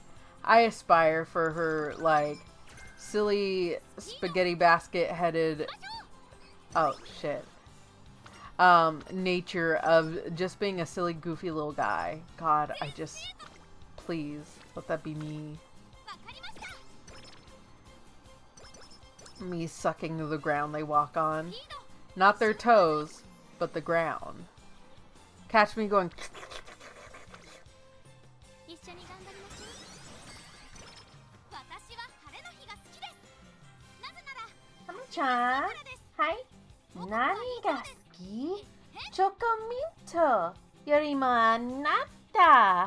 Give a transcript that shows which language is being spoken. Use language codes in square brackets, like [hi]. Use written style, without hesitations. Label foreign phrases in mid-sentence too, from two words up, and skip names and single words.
[en] I aspire for her, like, silly spaghetti basket headed, oh shit, nature of just being a silly goofy little guy. God, I just, please let that be me. Me sucking the ground they walk on. Not their toes, but the ground. Catch me going. Ami-chan, hi. [ja] 何が好き? チョコミントよりもあなた.